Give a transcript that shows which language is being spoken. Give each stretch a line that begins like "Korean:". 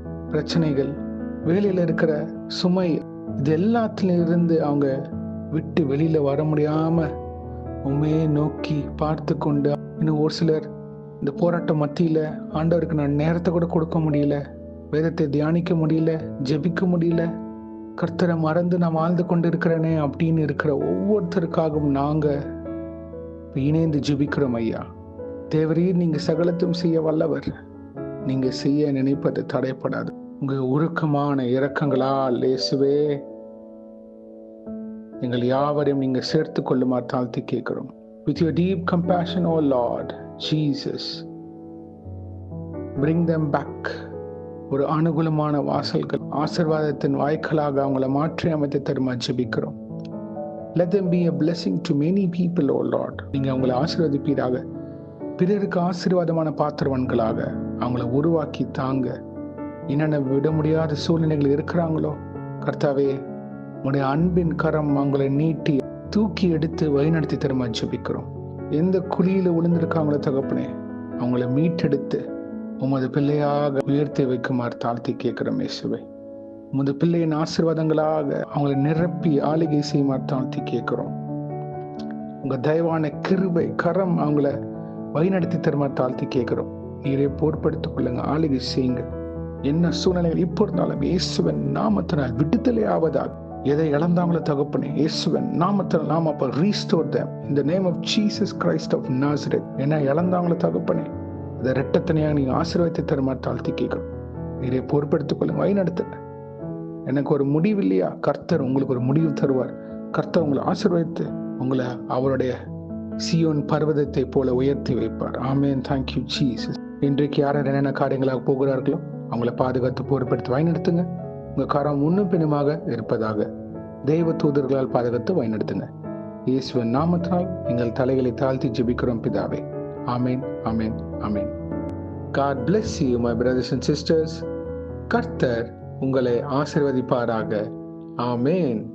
Tamil: பிரச்சனைகள், வேலையில இருக்கிற சுமை, இது எல்லாத்துல இருந்து அவங்க விட்டு வெளியில வர முடியாம உண்மையை நோக்கி பார்த்து கொண்டு, இன்னும் ஒரு சிலர் இந்த போராட்ட மத்தியில ஆண்டவருக்கு நான் நேரத்தை கூட கொடுக்க முடியல, வேதத்தை தியானிக்க முடியல, ஜெபிக்க முடியல, கர்த்தரை மறந்து நான் வாழ்ந்து கொண்டு இருக்கிறேனே அப்படின்னு இருக்கிற ஒவ்வொருத்தருக்காகவும் நாங்க இணைந்து ஜெபிக்கிறோம் ஐயா. தேவரீர், நீங்க சகலத்தும் செய்ய வல்லவர். நீங்க செய்ய நினைப்பது தடைப்படாது. உங்க உருக்கமான இரக்கங்களால் இயேசுவே எங்கள் யாவரையும் நீங்க சேர்த்து கொள்ளுமாறு தாழ்த்தி கேட்கிறோம்.
English: With your deep compassion, O Lord Jesus, bring them back.
Tamil: ஒரு அனுகூலமான வாசல்கள், ஆசீர்வாதத்தின் வாய்க்களாக அவங்கள மாற்றி அமைத்து தருமா ஜெபிக்கிறோம்.
English: Let them be a blessing to many people, O Lord.
Tamil: நீங்க அவங்களை ஆசீர்வதிப்பீராக. பிறருக்கு ஆசீர்வாதமான பாத்திரவன்களாக அவங்கள உருவாக்கி தாங்க. என்னென்ன விட முடியாத சூழ்நிலைகள் இருக்கிறாங்களோ கர்த்தாவே, உடைய அன்பின் கரம் அவங்களை நீட்டி தூக்கி எடுத்து வழிநடத்தி தருமா ஜெபிக்கிறோம். எந்த குழியில விழுந்திருக்காங்களோ தகப்பனே, அவங்கள மீட்டெடுத்து உமது பிள்ளையாக உயர்த்தி வைக்குமாறு தாழ்த்தி கேட்கிறோம் இயேசுவே. உமது பிள்ளையின் ஆசீர்வாதங்களாக அவங்களை நிரப்பி ஆளுகை செய்யுமாறு தாழ்த்தி கேட்கிறோம். உங்க தயவான கிருபை கரம் அவங்கள வழிநடத்தி தருமாறு தாழ்த்தி கேட்கிறோம். நீரை பொறுப்படுத்திக் கொள்ளுங்க, ஆளுகை செய்யுங்க. என்ன சூழ்நிலைகள் இப்போ இருந்தாலும் இயேசுவின் நாமத்தினால் விடுதலை ஆவதாக. எதை இழந்தாங்களோ தகப்பனே, இயேசுவின் நாமத்தினால் நாம அப்ப
English: restore them in the name of Jesus Christ of Nazareth.
Tamil: என்ன இழந்தாங்களோ தகப்பனே, அதை இரட்டத்தனையாக நீங்க ஆசீர்வாதத்தை தருமாறு தாழ்த்தி கேட்கிறோம். நீரை பொறுப்படுத்திக் கொள்ளுங்க, வழிநடத்துங்க. எனக்கு ஒரு முடிவு இல்லையா, கர்த்தர் உங்களுக்கு ஒரு முடிவு தருவார். கர்த்தர் உங்களை ஆசீர்வதித்து உங்களை அவருடைய சியோன் பர்வதத்தை போல உயர்த்தி வைப்பார். ஆமென்.
English: Thank you Jesus.
Tamil: இன்றைக்கு யார் என்னென்ன காரியங்களாக போகிறார்களோ அவங்கள பாதுகாத்து பொறுப்படுத்தி வழிநடத்துங்க. உங்க காரம் முன்னும் பின்னுமாக இருப்பதாக தெய்வ தூதர்களால் பாதுகாத்து வழிநடத்துங்க. இயேசுவின் நாமத்தினால் எங்கள் தலைகளை தாழ்த்தி ஜெபிக்கிறோம் பிதாவே. ஆமென், ஆமென், ஆமென்.
English: God bless you, my brothers and sisters.
Tamil: கர்த்தர் உங்களை ஆசீர்வதிப்பாராக. ஆமென்.